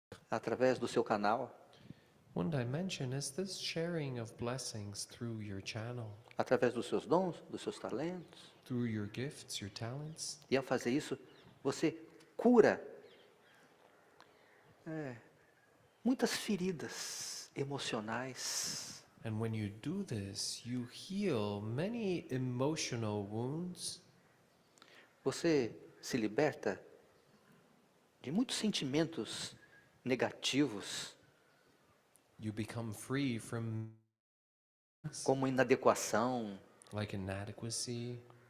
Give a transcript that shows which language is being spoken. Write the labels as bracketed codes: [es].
[pt] Através do seu canal, [en] One dimension is this sharing of blessings through your channel, [pt] através dos seus dons, dos seus talentos. [en] through your gifts, your talents. [pt] E ao fazer isso, você cura muitas feridas emocionais. [en] And when you do this, you heal many emotional wounds. [pt] Você se liberta de muitos sentimentos negativos, [en] You become free from [pt] como inadequação, [en] like inadequacy,